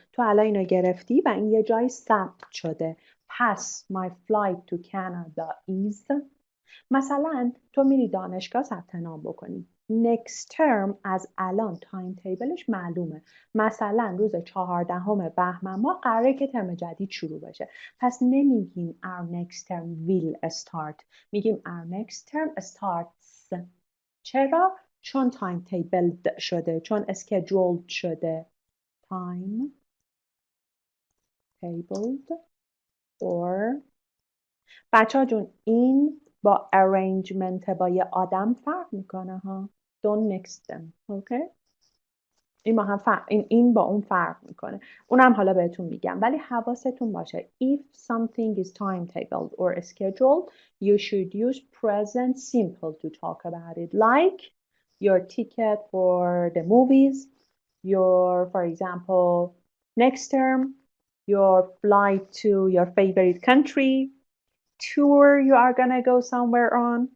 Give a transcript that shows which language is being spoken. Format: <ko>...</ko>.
<fa>تو الان اینو گرفتی و این یه جای ثبت شده.</fa> <en>پس my flight to Canada is.</en> <fa>مثلا تو میری دانشگاه ثبت نام بکنی. next term از الان تایم تیبلش معلومه. مثلا روز 14 بهمن ماه قراره که ترم جدید شروع بشه. پس نمیگیم</fa> <en>our next term will start.</en> <fa>میگیم</fa> <en>our next term starts.</en> <fa>چرا؟ چون تایم تیبل شده، چون اسکیجولد شده. تایم تیبلد or بچه ها جون این با arrangement با یه آدم فرق میکنه ها.</fa> <en>Don't mix them. Okay?</en> <fa>این با هم این با اون فرق میکنه. اونم حالا بهتون میگم. ولی حواستون باشه.</fa> <en>If something is timetabled or scheduled, you should use present simple to talk about it. Like your ticket for the movies, your, for example, next term, your flight to your favorite country, tour you are gonna go somewhere on.</en>